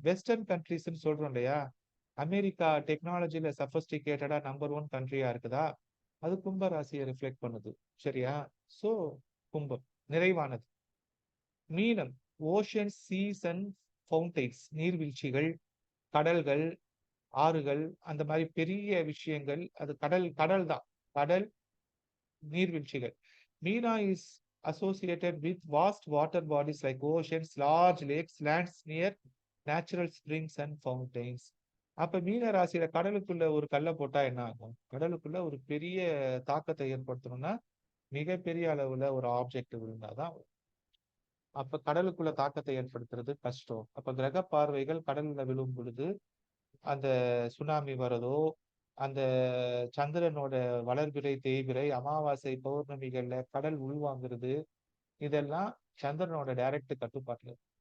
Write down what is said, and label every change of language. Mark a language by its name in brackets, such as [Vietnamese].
[Tamil] Western countries சொல்றோம் இல்லையா, America டெக்னாலஜில சஃபஸ்டிகேட்டடா number 1 கண்ட்ரியா இருக்குதா, அது கும்ப ராசியை ரிஃப்ளெக்ட் பண்ணுது. சரியா? சோ கும்பம் நிறைவானது. மீனம் [English] ocean seas and fountains, [Tamil] நீர்வீழ்ச்சிகள், கடல்கள், ஆறுகள், அந்த மாதிரி பெரிய விஷயங்கள். அது கடல், கடல் தான், கடல், நீர்வீழ்ச்சிகள். [English] Meena is associated with vast water bodies like oceans, large lakes, lands near natural springs and fountains. [Tamil] அப்ப மீன ராசியில கடலுக்குள்ள ஒரு கல்லை போட்டா என்ன ஆகும்? கடலுக்குள்ள ஒரு பெரிய தாக்கத்தை ஏற்படுத்தணும்னா மிகப்பெரிய அளவுல ஒரு ஆப்ஜெக்ட் விழுந்தாதான். அப்ப கடலுக்குள்ள தாக்கத்தை ஏற்படுத்துறது கஷ்டம். அப்ப கிரக பார்வைகள் கடல்ல விழும் பொழுது அந்த சுனாமி வரதோ, அந்த சந்திரனோட வளர்பிறை தேய்பிறை அமாவாசை பௌர்ணமிகள்ல கடல் உள்வாங்கிறது, இதெல்லாம் சந்திரனோட டைரக்ட் கட்டுப்பாட்டுல.